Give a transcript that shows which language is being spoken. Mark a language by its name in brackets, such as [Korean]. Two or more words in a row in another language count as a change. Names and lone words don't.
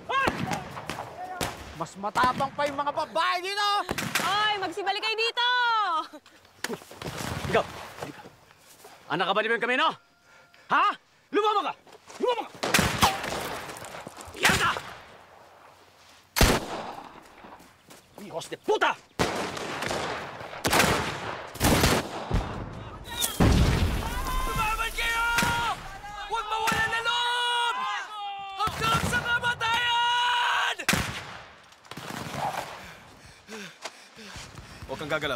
[Filipino] Mas matapang pa yung mga babae dito! Oy, magsibalik kayo dito! Ikaw! Anak ka ba ni Ben Camino? Ha? Lumama ka! Lumama ka! Yan ka! [Spanish] Hijos de puta! [Filipino] Lumaban kayo! Huwag mawalan na loob! Hanggang sa kamatayan! Huwag kang gagalaw.